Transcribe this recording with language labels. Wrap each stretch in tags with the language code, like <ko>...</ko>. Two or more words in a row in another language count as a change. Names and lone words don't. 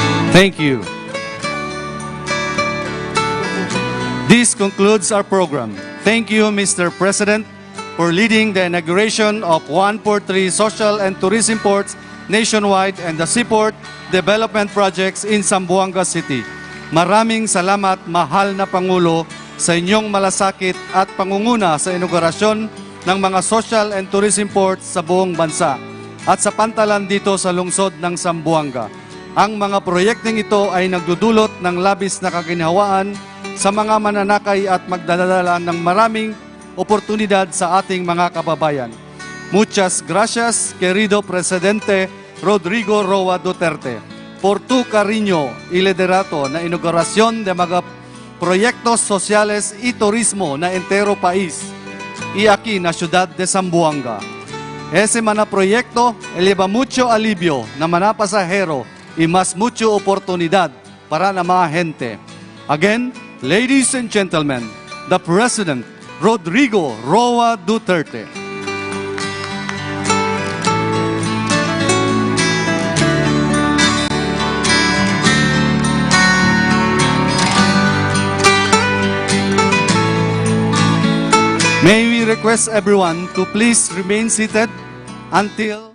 <en>Thank you. This concludes our program. Thank you, Mr. President, for leading the inauguration of 143 social and tourism ports nationwide and the seaport development projects in Zamboanga City.</en> <tl>Maraming salamat, mahal na Pangulo, sa inyong malasakit at pangunguna sa inaugurasyon ng mga</tl> <en>social and tourism ports</en> <tl>sa buong bansa at sa pantalan dito sa lungsod ng Zamboanga. Ang mga proyekteng ito ay nagdudulot ng labis na kaginhawaan sa mga mananakay at magdadala ng maraming oportunidad sa ating mga kababayan.</tl> <cbk>Muchas gracias, querido Presidente Rodrigo Roa Duterte, por tu cariño y liderato na inauguración de mga proyectos sociales y turismo na entero país y aquí na ciudad de Zamboanga. Ese mana proyecto eleva mucho alivio na mga pasahero y más mucho oportunidad para na mga gente.</cbk> <en>Again, ladies and gentlemen, the President, Rodrigo Roa Duterte. May we request everyone to please remain seated until</en>